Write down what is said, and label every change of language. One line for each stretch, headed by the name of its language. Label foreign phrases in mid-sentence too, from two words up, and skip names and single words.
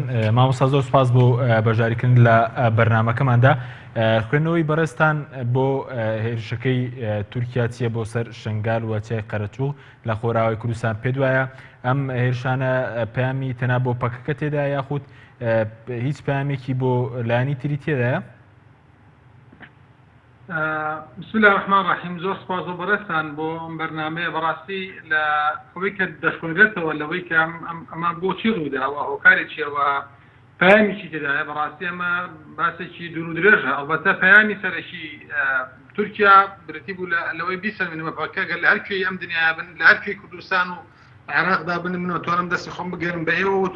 Central Kurdish: مامۆستا زۆر سوپاس بۆ بەشداریکردن لە بەرنامەکەماندا. خوێندنەوەی بەڕێستان بۆ هێرشەکەی تورکیا چیە بۆ سەر شنگال و چای قەرەچوو لە خۆراوی کوردستان پێ وایە ئەم هێرشانە پەیامی تەنها بۆ پەکەکە تێدا یاخود هیچ پەیامێکی بۆ لایەنی تری تێدایە؟
Arabic: بسم الله الرحمن الرحیم
Central Kurdish: زۆر سپاس بۆ بەڕێستان بۆ ئەم بەرنامەیە بەڕاستی لە ئەوەی کە دەشخوێنرێتەوە لەوەی کە ئەمە بۆچی ڕووداوە هۆکارێکیەوە پەیامیی تێدایە بەڕاستی ئەمە باسێکی دوور و درێژە ئەڵبەتە پەیامی سەرەکی تورکیا برەتی بوو لەوەی بیسەلمێنمە پەکە گەر لە هەرکوێی ئەم دنیا بن لە هەرکوێی کوردستان و عێراقدا بن من ئەتوانم دەستی خۆم بگەرم بە ئێوە و